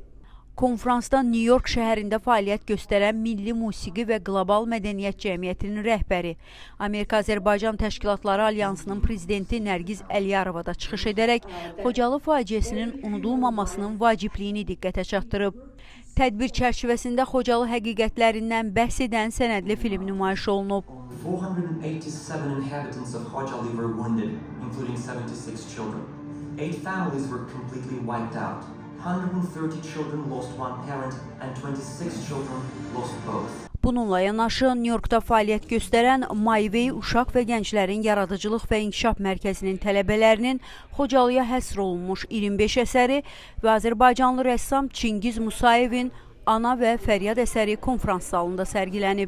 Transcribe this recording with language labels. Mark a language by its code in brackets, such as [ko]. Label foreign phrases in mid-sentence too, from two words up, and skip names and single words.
[az] Konfransda New York şəhərində fəaliyyət göstərən Milli Musiqi və Qlobal Mədəniyyət Cəmiyyətinin rəhbəri, Amerika-Azərbaycan Təşkilatları Alyansının prezidenti Nərgiz Əliyarova da çıxış edərək Xocalı faciəsinin unudulmamasının vacibliyini diqqətə çatdırıb. Tədbir çərçivəsində Xocalı həqiqətlərindən bəhs edən sənədli film nümayiş olunub. [en] 487 inhabitants of Khojaly were wounded, including 76 children. 8 families were completely wiped out. 130 children lost one parent and 26 children lost both. [az] Bununla yanaşı, New Yorkda fəaliyyət göstərən Maivey Uşaq və Gənclərin Yaradıcılıq və İnkişaf Mərkəzinin tələbələrinin Xocalıya həsr olunmuş 25 əsəri və Azərbaycanlı rəssam Çingiz Musayevin Ana və Fəryad əsəri konfrans salonunda sərgilənib.